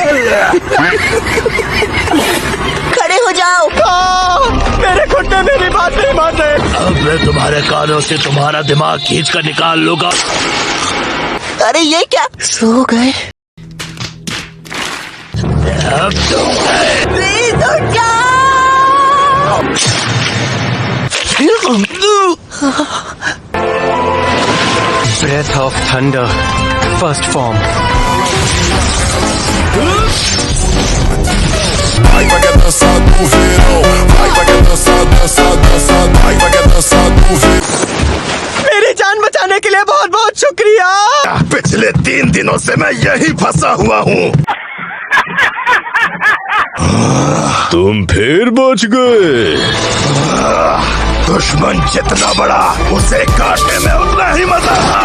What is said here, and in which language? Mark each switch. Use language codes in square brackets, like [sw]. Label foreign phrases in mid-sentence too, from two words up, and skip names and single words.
[hi] खड़े हो जाओ। मेरे घुटने मेरी बात नहीं मानते। अब मैं तुम्हारे कानों से तुम्हारा दिमाग खींच कर निकाल लूंगा। अरे ये क्या? सो गए? अब तुम गए। प्लीज उठ जाओ। [en] Breath of Thunder, first form. [pt] Vai que dança do verão, vai que dança, dança, dança, vai que dança do verão. [hi] मेरी जान बचाने के लिए बहुत बहुत शुक्रिया। पिछले 3 दिनों से मैं यही फंसा हुआ हूँ। तुम फिर बच गए। दुश्मन जितना बड़ा, उसे काटने में उतना ही मजा।